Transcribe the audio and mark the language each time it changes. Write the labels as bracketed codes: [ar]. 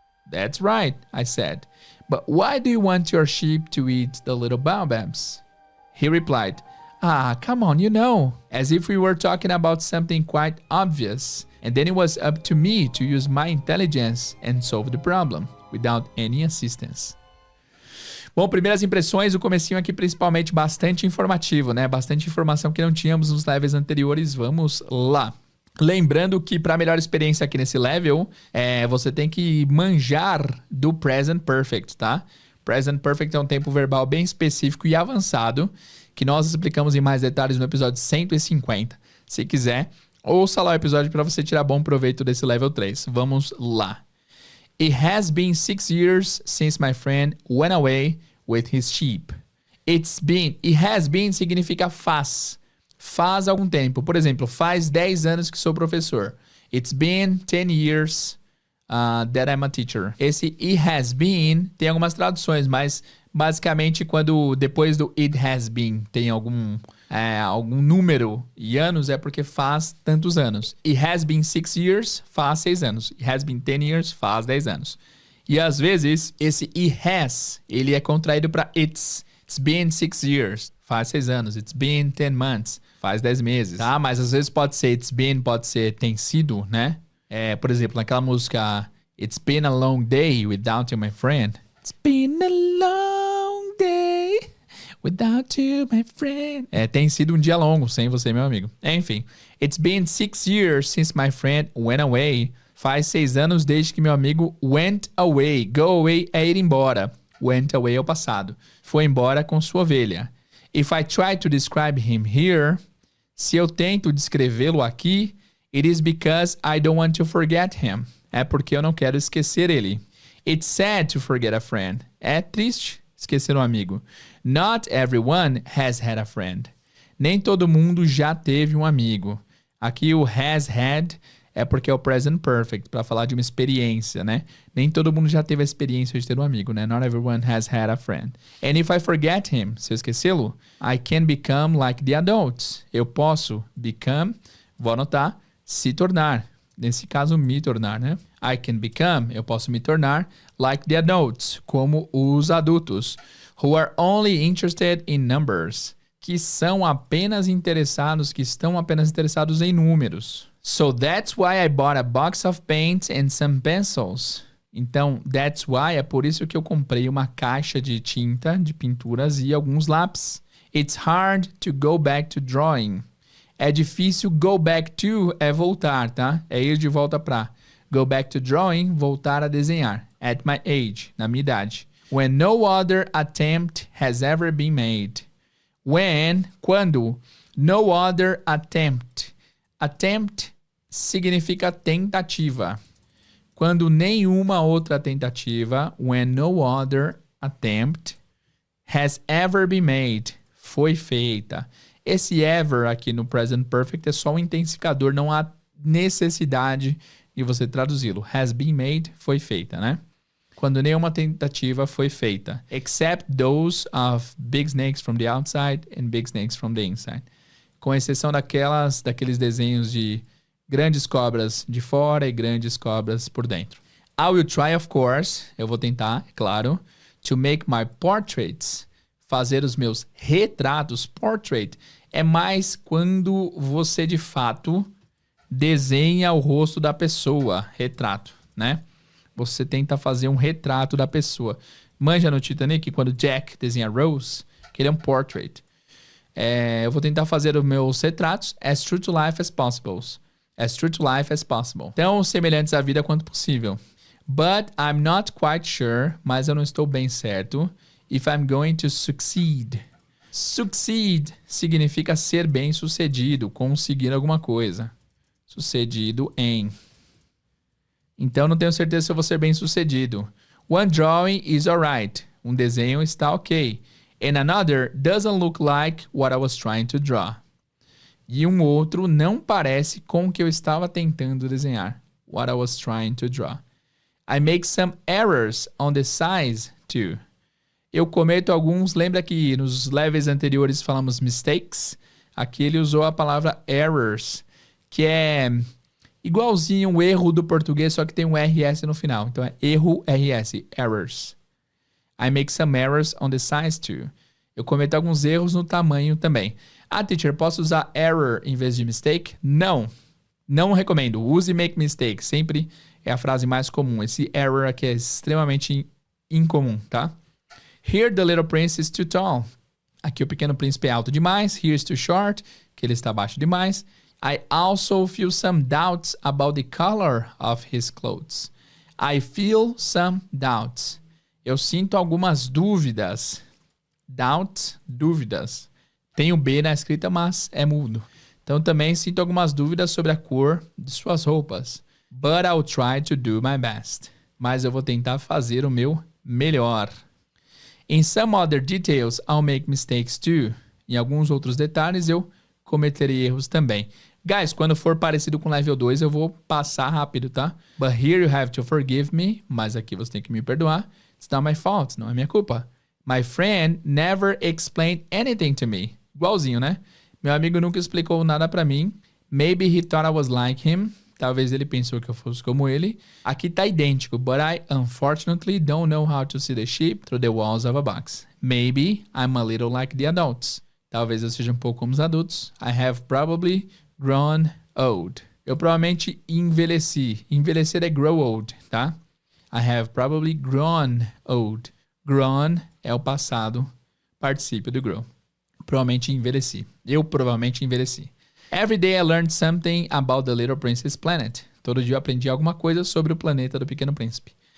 [en] That's right, I said. But why do you want your sheep to eat the little baobabs? He replied, come on, you know, as if we were talking about something quite obvious. And then it was up to me to use my intelligence and solve the problem, without any assistance. [pt] Bom, primeiras impressões, o comecinho aqui principalmente bastante informativo, né? Bastante informação que não tínhamos nos levels anteriores. Vamos lá. Lembrando que para melhor experiência aqui nesse level, você tem que manjar do Present Perfect, tá? Present Perfect é um tempo verbal bem específico e avançado, que nós explicamos em mais detalhes no episódio 150. Se quiser, ouça lá o episódio para você tirar bom proveito desse level 3. Vamos lá. [en] It has been 6 years since my friend went away with his sheep. It has been [pt] significa faz. Faz algum tempo. Por exemplo, faz 10 anos que sou professor. [en] It's been 10 years that I'm a teacher. [pt] Esse it has been tem algumas traduções, mas basicamente quando depois do it has been tem algum número e anos, é porque faz tantos anos. [en] It has been 6 years, [pt] faz 6 anos. [en] It has been 10 years, [pt] faz 10 anos. E às vezes, esse it has, ele é contraído para it's. [en] It's been 6 years, [pt] faz 6 anos. [en] It's been 10 months, [pt] faz 10 meses. Tá? Mas às vezes pode ser it's been, pode ser tem sido, né? Por exemplo, naquela música [en] It's been a long day without you, my friend. It's been a long day without you, my friend. [pt] Tem sido um dia longo sem você, meu amigo. Enfim. [en] It's been 6 years since my friend went away. [pt] Faz 6 anos desde que meu amigo [en] went away. Go away [pt] é ir embora. Went away é o passado. Foi embora com sua ovelha. [en] If I try to describe him here, [pt] se eu tento descrevê-lo aqui, [en] it is because I don't want to forget him. [pt] É porque eu não quero esquecer ele. [en] It's sad to forget a friend. [pt] É triste esquecer um amigo. [en] Not everyone has had a friend. [pt] Nem todo mundo já teve um amigo. Aqui o [en] has had [pt] é porque é o present perfect, para falar de uma experiência, né? Nem todo mundo já teve a experiência de ter um amigo, né? [en] Not everyone has had a friend. And if I forget him, [pt] se eu esquecê-lo, [en] I can become like the adults. [pt] Eu posso become, vou anotar, se tornar. Nesse caso, me tornar, né? [en] I can become, [pt] eu posso me tornar, [en] like the adults, [pt] como os adultos, [en] who are only interested in numbers, [pt] que estão apenas interessados em números. [en] So that's why I bought a box of paints and some pencils. [pt] Então, [en] that's why, [pt] é por isso que eu comprei uma caixa de tinta, de pinturas e alguns lápis. [en] It's hard to go back to drawing. [pt] É difícil, [en] go back to [pt] é voltar, tá? É ir de volta pra. [en] Go back to drawing, [pt] voltar a desenhar. [en] At my age, [pt] na minha idade. [en] When no other attempt has ever been made. [pt] Quando, [en] no other attempt. [pt] Attempt significa tentativa. Quando nenhuma outra tentativa, [en] when no other attempt has ever been made, [pt] foi feita. Esse ever aqui no Present Perfect é só um intensificador, não há necessidade de você traduzi-lo. [en] Has been made, [pt] foi feita, né? Quando nenhuma tentativa foi feita. [en] Except those of big snakes from the outside and big snakes from the inside. [pt] Com exceção daqueles desenhos de grandes cobras de fora e grandes cobras por dentro. [en] I will try, of course, [pt] eu vou tentar, é claro, [en] to make my portraits, [pt] fazer os meus retratos. Portrait é mais quando você de fato desenha o rosto da pessoa, retrato, né? Você tenta fazer um retrato da pessoa. Manja no Titanic, quando Jack desenha Rose, que ele é um portrait. Eu vou tentar fazer os meus retratos [en] as true to life as possible. As true to life as possible. [pt] Tão semelhantes à vida quanto possível. [en] But I'm not quite sure, [pt] mas eu não estou bem certo, [en] if I'm going to succeed. [pt] Succeed significa ser bem-sucedido, conseguir alguma coisa. Sucedido em. Então, não tenho certeza se eu vou ser bem-sucedido. [en] One drawing is alright. [pt] Um desenho está ok. [en] And another doesn't look like what I was trying to draw. [pt] E um outro não parece com o que eu estava tentando desenhar. [en] What I was trying to draw. I make some errors on the size too. [pt] Eu cometo alguns, lembra que nos levels anteriores falamos mistakes? Aqui ele usou a palavra errors, que é igualzinho o erro do português, só que tem um RS no final. Então é erro RS, errors. [en] I make some errors on the size too. [pt] Eu cometo alguns erros no tamanho também. Ah, teacher, posso usar error em vez de mistake? Não. Não recomendo. Use [en] make mistake. [pt] Sempre é a frase mais comum. Esse error aqui é extremamente incomum, tá? [en] Here the little prince is too tall. [pt] Aqui o pequeno príncipe é alto demais. [en] Here is too short. [pt] Que ele está baixo demais. [en] I also feel some doubts about the color of his clothes. I feel some doubts. [pt] Eu sinto algumas dúvidas. Doubt, dúvidas. Tem o B na escrita, mas é mudo. Então também sinto algumas dúvidas sobre a cor de suas roupas. [en] But I'll try to do my best. [pt] Mas eu vou tentar fazer o meu melhor. [en] In some other details, I'll make mistakes too. [pt] Em alguns outros detalhes, eu cometerei erros também. Guys, quando for parecido com level 2, eu vou passar rápido, tá? [en] But here you have to forgive me. [pt] Mas aqui você tem que me perdoar. [en] It's not my fault, [pt] não é minha culpa. [en] My friend never explained anything to me. [pt] Igualzinho, né? Meu amigo nunca explicou nada pra mim. [en] Maybe he thought I was like him. [pt] Talvez ele pensou que eu fosse como ele. Aqui tá idêntico. [en] But I, unfortunately, don't know how to see the sheep through the walls of a box. Maybe I'm a little like the adults. [pt] Talvez eu seja um pouco como os adultos. [en] I have probably grown old. [pt] Eu provavelmente envelheci. Envelhecer é [en] grow old, [pt] tá? [en] I have probably grown old. [pt] Grown é o passado particípio do grow. Provavelmente envelheci. Eu provavelmente envelheci. [en] Every day I learned something about the Little Prince's planet. [pt] Todo dia eu aprendi alguma coisa sobre o planeta do Pequeno Príncipe.